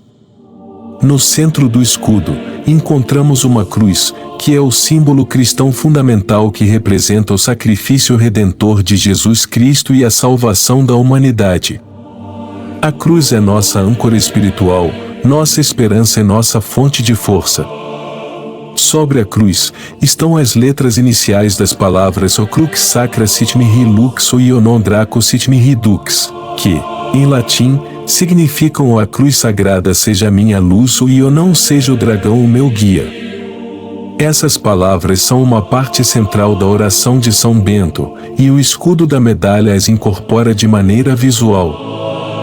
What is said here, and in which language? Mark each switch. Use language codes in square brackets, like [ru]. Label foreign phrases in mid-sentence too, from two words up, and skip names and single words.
[pt] No centro do escudo, encontramos uma cruz, que é o símbolo cristão fundamental que representa o sacrifício redentor de Jesus Cristo e a salvação da humanidade. A cruz é nossa âncora espiritual, nossa esperança e nossa fonte de força. Sobre a cruz, estão as letras iniciais das palavras [la] O Crux Sacra Sit Mihi Lux ou Io Non Draco Sit Mihi Dux, [pt] que, em latim, significam a cruz sagrada seja a minha luz ou eu não seja o dragão o meu guia. Essas palavras são uma parte central da oração de São Bento, e o escudo da medalha as incorpora de maneira visual.